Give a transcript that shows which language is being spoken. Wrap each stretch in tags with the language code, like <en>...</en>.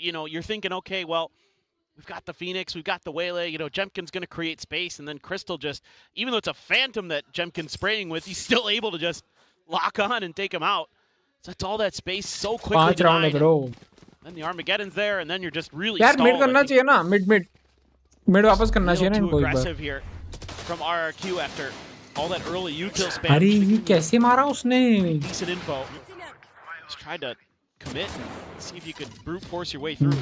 <en>You know, you're thinking, okay, well, we've got the Phoenix, we've got the Waylay, you know, Jemkin's going to create space, and then Crystal just, even though it's a Phantom that Jemkin's spraying with, he's still able to just lock on and take him out. So that's all that space so quickly</en> <hi>5 round है</hi> <en>denied. bro. Then the Armageddon's there, and then you're just really</en> <hi>यार</hi> <en>stalled.</en> <hi>mid करना चाहिए ना, mid वापस करना चाहिए ना</hi> <en>Too</en> <hi>इनको एक बार.</hi> <en>aggressive here from RRQ after all that early util spam.</en> <hi>अरे ये कैसे मारा उसने?</hi> <en>Decent info. Just tried to commit and see if you could brute force your way through.</en>